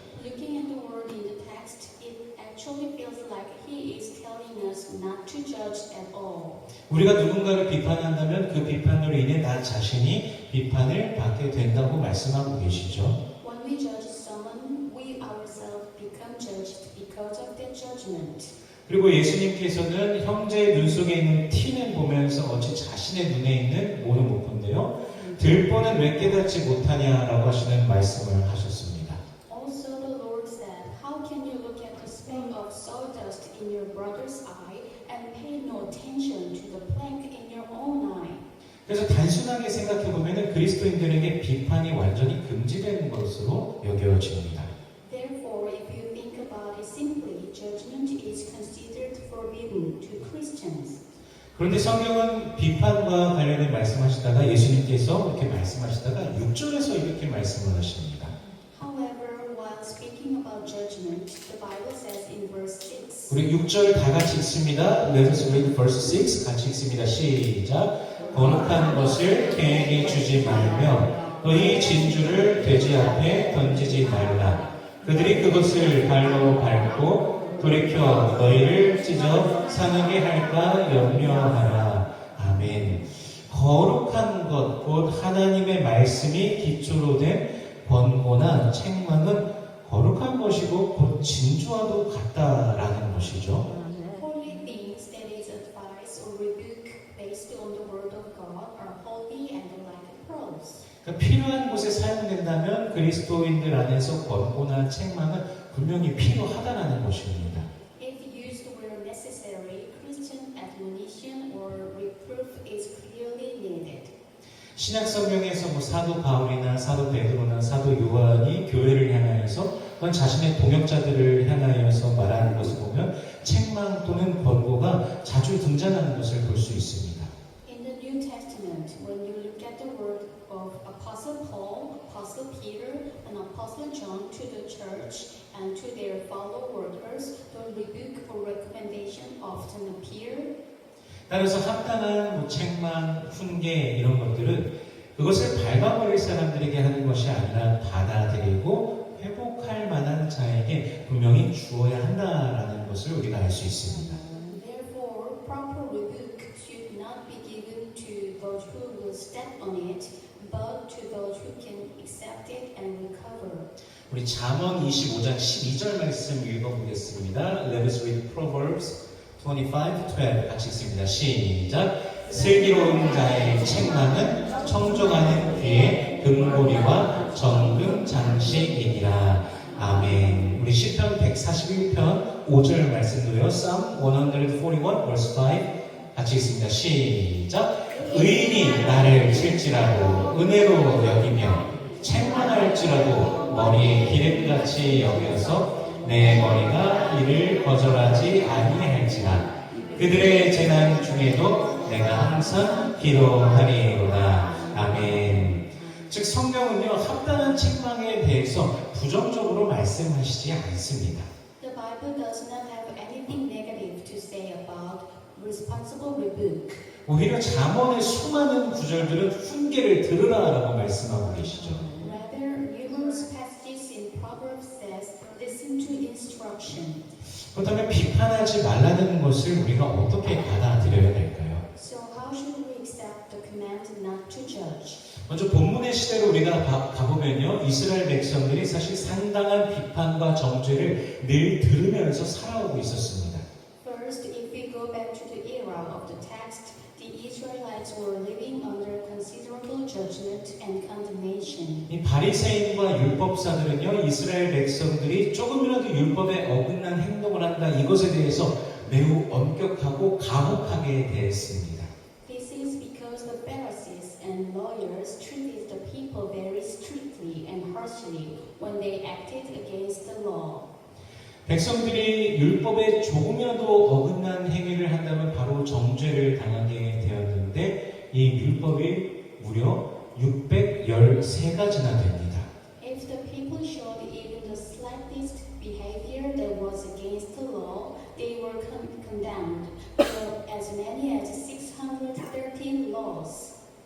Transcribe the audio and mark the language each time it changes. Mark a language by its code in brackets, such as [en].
[en] Looking at the word in the text, it actually feels like he is telling us not to judge at all. [ko] 우리가 누군가를 비판한다면 그 비판으로 인해 나 자신이 비판을 받게 된다고 말씀하고 계시죠. [en] When we judge someone, we ourselves become judged because of their judgment. [ko] 그리고 예수님께서는 형제의 눈 속에 있는 티는 보면서 어찌 자신의 눈에 있는 모는 못 본대요. 들보는 왜 깨닫지 못하냐라고 하시는 말씀을 하셨습니다. [en] Also the Lord said, how can you look at the speck of sawdust in your brother's eye and pay no attention to the plank in your own eye? [ko] 그래서 단순한 단순하게 생각해 보면 그리스도인들에게 비판이 완전히 금지된 것으로 여겨집니다. [en] Therefore, if you think about it simply, judgment is considered forbidden to Christians. [ko] 그런데 성경은 비판과 관련해 말씀하시다가 예수님께서 이렇게 말씀하시다가 6절에서 이렇게 말씀을 하십니다. [en] However, while speaking about judgment, the Bible says in verse 6, [ko] 우리 6절 다 같이 읽습니다. [en] Let us read verse 6 [ko] 같이 읽습니다. 시작. 거룩한 것을 개에게 주지 말며 너희 진주를 돼지 앞에 던지지 말라. 그들이 그것을 발로 밟고 돌이켜 너희를 찢어 상하게 할까 염려하라. 아멘. 거룩한 것, 곧 하나님의 말씀이 기초로 된 권고나 책망은 거룩한 것이고 곧 진주와도 같다라는 것이죠. [en] holy things that is advice or rebuke based on the word of God are holy and like pearls. [ko] 그러니까 필요한 곳에 사용된다면 그리스도인들 안에서 권고나 책망은 분명히 필요하다라는 것입니다. [en] If used where necessary, Christian admonition or reproof is clearly needed. [ko] 신약 성경에서 사도 바울이나 사도 베드로나 사도 요한이 교회를 향하여서 또는 자신의 동역자들을 향하여서 말하는 것을 보면 책망 또는 권고가 자주 등장하는 것을 볼 수 있습니다. [en] In the New Testament, when you look at the word of Apostle Paul, Apostle Peter, and Apostle John to the church and to their fellow workers, the rebuke or recommendation often appear. [ko] 따라서 합당한 책망, 훈계 이런 것들은 그것을 밟아버릴 사람들에게 하는 것이 아니라 받아들이고 회복할 만한 자에게 분명히 주어야 한다라는 것을 우리가 알 수 있습니다. [en] Therefore, proper rebuke should not be given to those who will step on it, but to those who can accept it and recover. [ko] 우리 잠언 25장 12절 말씀 읽어보겠습니다. [en] Let us read Proverbs 25:12 [ko] 같이 읽습니다. 시작. 슬기로운 자의 책망은 청종하는 귀의 금고리와 정금 장식이니라. 아멘. 우리 시편 141편 5절 말씀도요. [en] Psalm 141 verse 5 [ko] 같이 읽습니다. 시작. 의인이 나를 칠지라도 은혜로 여기며 책망할지라도 머리에 기름같이 여겨서 내 머리가 이를 거절하지 아니할지라. 그들의 재난 중에도 내가 항상 기도하리로다. 아멘. 즉 성경은요 합당한 책망에 대해서 부정적으로 말씀하시지 않습니다. [en] The Bible does not have anything negative to say about responsible rebuke. [ko] 오히려 잠언의 수많은 구절들은 훈계를 들으라라고 말씀하고 계시죠. [en] Rather, numerous passages in Proverbs says, listen to instruction. [ko] 그렇다면 비판하지 말라는 것을 우리가 어떻게 받아들여야 될까요? [en] So how should we accept the command not to judge? [ko] 먼저 본문의 시대로 우리가 가보면요 이스라엘 백성들이 사실 상당한 비판과 정죄를 늘 들으면서 살아오고 있었습니다. [en] First, if we go back to the era of the text, the Israelites were living under considerable judgment and condemnation. [ko] 이 바리새인과 율법사들은요 이스라엘 백성들이 조금이라도 율법에 어긋난 행동을 한다 이것에 대해서 매우 엄격하고 가혹하게 대했습니다. [en] This is because the Pharisees and lawyers treated the people very strictly and harshly when they acted against the law. [ko] 백성들이 율법에 조금이라도 어긋난 행위를 한다면 바로 정죄를 당하게 되었는데 이 율법이 무려 613가지나 됩니다. [en] If the people showed even the slightest behavior that was against the law, they were condemned for as many as 613 laws.